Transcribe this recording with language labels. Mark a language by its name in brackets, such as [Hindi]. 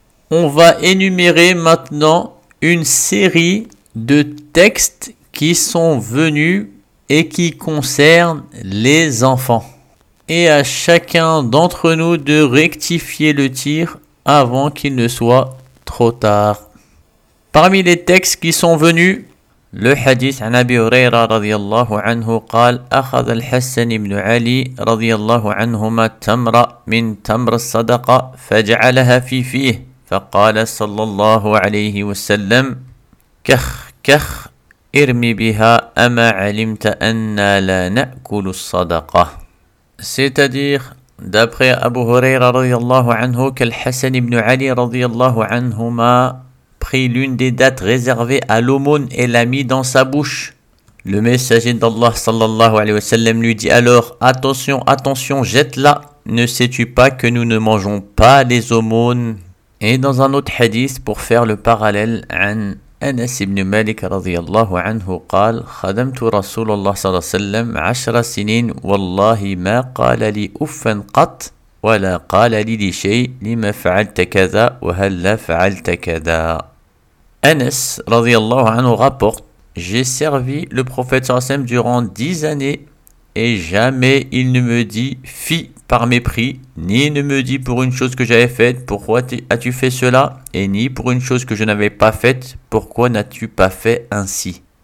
[French] On va énumérer maintenant une série de textes qui sont venus et qui concernent les enfants. Et à chacun d'entre nous de rectifier le tir avant qu'il ne soit trop tard. Parmi les textes qui sont venus, le hadith an Abi Hurayra radiyallahu anhu [Arabic] قال أخذ الحسن بن علي radiyallahu anhuما تمرة من تمر الصدقة فجعلها في فيه فقال صلى الله عليه وسلم كخ كخ ارمي بها أما علمت أن لا نأكل الصدقة. [French] C'est-à-dire, d'après Abu Huraira radiyallahu anhu, qu'Al-Hassan ibn Ali radiyallahu anhuma prit l'une des dattes réservées à l'aumône et l'a mis dans sa bouche. Le messager d'Allah sallallahu alayhi wa sallam lui dit alors, attention, attention, jette-la, ne sais-tu pas que nous ne mangeons pas les aumônes? Et dans un autre hadith, pour faire le parallèle, an Anas ibn Malik radiyallahu anhu [Arabic] قال خدمت رسول الله صلى الله عليه وسلم عشر سنين والله ما قال لي أفا قط ولا قال لي شيء لما فعلت كذا وهل لا فعلت كذا. [French] Anas radiyallahu anhu rapporte, j'ai servi le prophète [Arabic] صلى الله عليه وسلم [French] durant 10 années et jamais il ne me dit fi par mépris, ni ne me dit pour une chose que j'avais faite, pourquoi as-tu fait cela, et ni pour une chose que je n'avais pas faite, pourquoi n'as-tu pas fait ainsi.